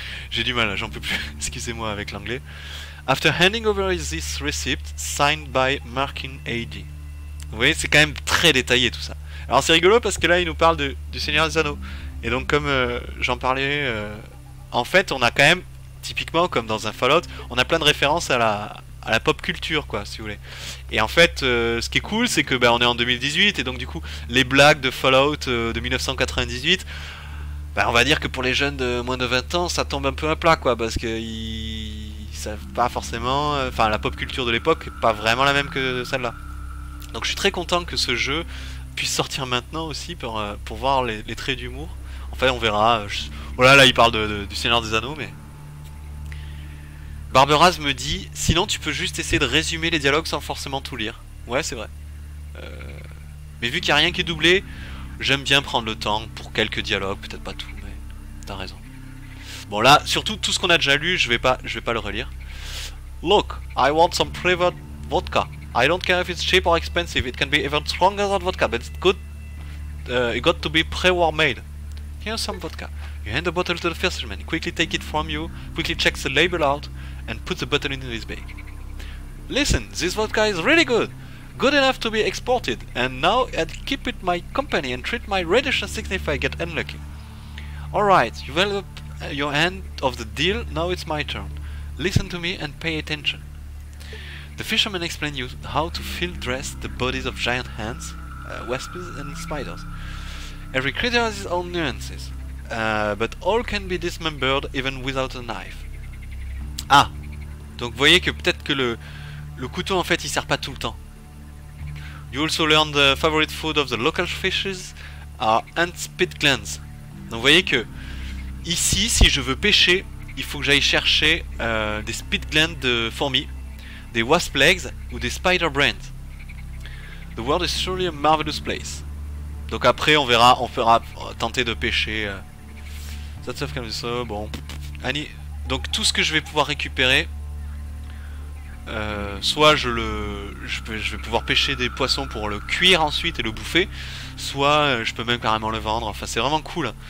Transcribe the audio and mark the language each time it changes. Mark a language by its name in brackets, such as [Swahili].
[French] J'ai du mal là, j'en peux plus, excusez-moi avec l'anglais. [English] After handing over this receipt, signed by Markin A.D. [French] Vous voyez, c'est quand même très détaillé tout ça. Alors c'est rigolo parce que là il nous parle du Seigneur des Anneaux. Et donc comme j'en parlais, en fait on a quand même, typiquement comme dans un Fallout, on a plein de références à la pop culture quoi, si vous voulez. Et en fait ce qui est cool c'est que on est en 2018 et donc du coup les blagues de Fallout de 1998, on va dire que pour les jeunes de moins de 20 ans ça tombe un peu à plat quoi, parce que ils savent pas forcément, enfin la pop culture de l'époque est pas vraiment la même que celle-là. Donc je suis très content que ce jeu puisse sortir maintenant aussi pour voir les traits d'humour. Enfin on verra, voilà là il parle du Seigneur des Anneaux mais... Barberaz me dit, sinon tu peux juste essayer de résumer les dialogues sans forcément tout lire. Ouais c'est vrai. Mais vu qu'il n'y a rien qui est doublé, j'aime bien prendre le temps pour quelques dialogues, peut-être pas tout, mais t'as raison. Bon là, surtout tout ce qu'on a déjà lu, je vais pas le relire. [English] Look, I want some flavored vodka. I don't care if it's cheap or expensive. It can be even stronger than vodka, but it's good. It got to be pre-war made. Here's some vodka. You hand the bottle to the fisherman. He quickly take it from you, quickly checks the label out, and puts the bottle into his bag. Listen, this vodka is really good. Good enough to be exported, and now I'd keep it my company and treat my reductions if I get unlucky. Alright, you've held up your end of the deal, now it's my turn. Listen to me and pay attention. The fisherman explained you how to field dress the bodies of giant ants, wasps and spiders. Every creature has its own nuances, but all can be dismembered even without a knife. [French] Ah, donc vous voyez que peut-être que le couteau en fait il sert pas tout le temps. [English] You also learn the favorite food of the local fishes are ant spit glands. [French] Donc vous voyez que ici, si je veux pêcher, il faut que j'aille chercher des spit glands de fourmis, des [English] wasp legs [French] ou des [English] spider brains. The world is surely a marvelous place. [French] Donc après on verra, on fera tenter de pêcher. Ça stuff comme ça, bon. Donc tout ce que je vais pouvoir récupérer, soit je vais pouvoir pêcher des poissons pour le cuire ensuite et le bouffer, soit je peux même carrément le vendre. Enfin c'est vraiment cool.